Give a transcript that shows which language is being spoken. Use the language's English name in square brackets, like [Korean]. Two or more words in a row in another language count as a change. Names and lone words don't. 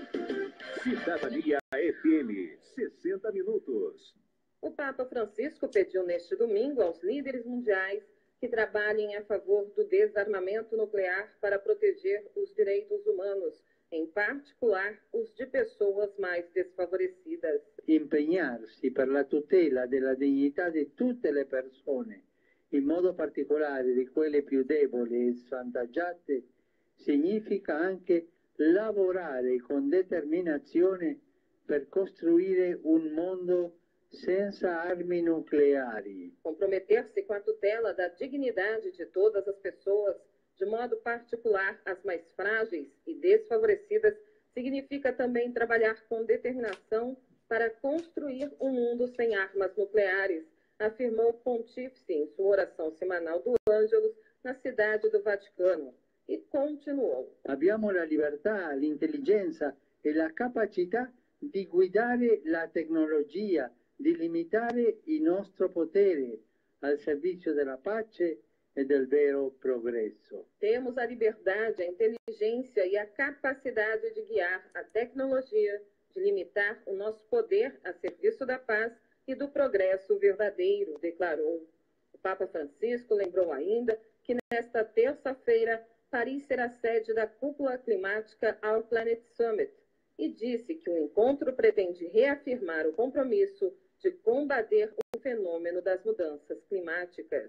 [Portuguese] Cidadania FM, 60 minutos. O Papa Francisco pediu neste domingo aos líderes mundiais que trabalhem a favor do desarmamento nuclear para proteger os direitos humanos, em particular os de pessoas mais desfavorecidas. [Italian] Impegnarsi per la tutela della dignità di tutte le persone, in modo particolare di quelle più deboli e svantaggiate, significa anche lavorare con determinazione per costruire un mondo senza armi nucleari. [Portuguese] Comprometer-se com a tutela da dignidade de todas as pessoas, de modo particular as mais frágeis e desfavorecidas, significa também trabalhar com determinação para construir um mundo sem armas nucleares, afirmou o Pontífice em sua oração semanal do Ângelus na cidade do Vaticano. E continuou. [Italian] Abbiamo la libertà, l'intelligenza e la capacità di guidare la tecnologia, di limitare il nostro potere al servizio della pace e del vero progresso. [Portuguese] Temos a liberdade, a inteligência e a capacidade de guiar a tecnologia, de limitar o nosso poder a serviço da paz e do progresso verdadeiro, declarou. O Papa Francisco lembrou ainda que nesta terça-feira Paris será sede da cúpula climática Our Planet Summit e disse que o encontro pretende reafirmar o compromisso de combater o fenômeno das mudanças climáticas.